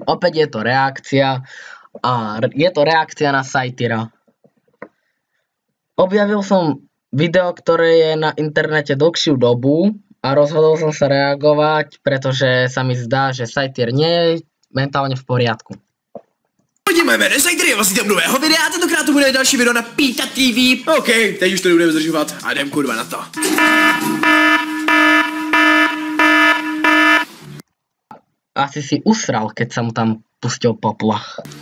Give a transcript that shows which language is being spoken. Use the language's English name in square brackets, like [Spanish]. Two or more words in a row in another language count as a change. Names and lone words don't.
[Slovak] Opäť je to reakcia a je to reakcia na Satyra. Objavil som video, ktoré je na internete dlhšiu dobu a rozhodol som sa reagovať, pretože sa mi zdá, že Satyr nie je mentálne v poriadku. [Czech] Moje jméno je Satyr, je vlastně tam nového videa a tentokrát to bude další video na Píta TV. OK, teď už to nebudeme zdržovat a jdem kurva na to. [Slovak] Asi si usral, keď sa mu tam pustil poplach.